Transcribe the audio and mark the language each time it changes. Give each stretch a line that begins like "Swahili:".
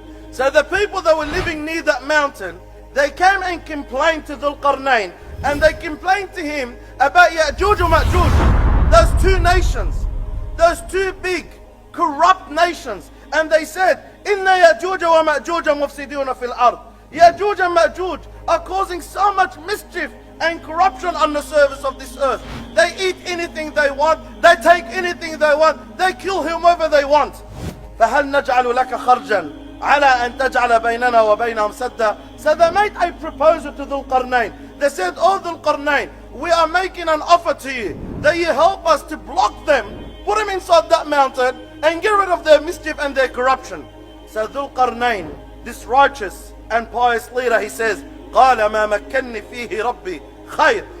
English: So the people that were living near that mountain, they came and complained to Dhul Qarnayn, and they complained to him about JUJ and MAJUJ, those two nations, those two big corrupt nations.
Arabic: And they said, Inna JUJ wa MAJUJ mufsiduna fil ard.
English: JUJ and MAJUJ are causing so much mischief and corruption on the surface of this earth. They eat anything they want, they take anything they want, they kill whomever they want.
Arabic: فَهَلْ نَجْعَلُ لَكَ خَرْجًا على أن تجعل بيننا وبينهم سدا.
English: So they made a proposal to Dhul Qarnayn. They said, Oh Dhul Qarnayn, we are making an offer to you that you help us to block them, put them inside that mountain, and get rid of their mischief and their corruption. So Dhul Qarnayn, this righteous and pious leader, he says,
Arabic: قال ما مكنني فيه ربي خير.